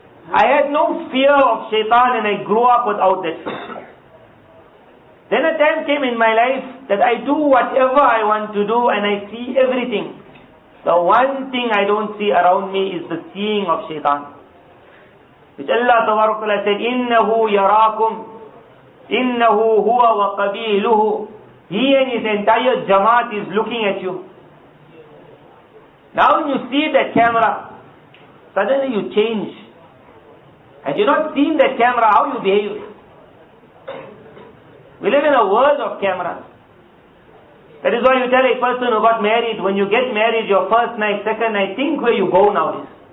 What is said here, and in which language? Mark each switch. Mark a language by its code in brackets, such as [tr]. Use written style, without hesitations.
[en] I had no fear of shaitan and I grew up without that fear. Then a time came in my life that I do whatever I want to do and I see everything. The one thing I don't see around me is the seeing of shaitan. Which Allah Ta'ala said, [ar] إِنَّهُ يَرَاكُمْ إِنَّهُ هُوَ وَقَبِيلُهُ [en] He and his entire Jamaat is looking at you. Now when you see that camera, suddenly you change. Had you not seen that camera, how you behave? We live in a world of cameras. That is why you tell a person who got married, when you get married, your first night, second night, think where you go nowadays.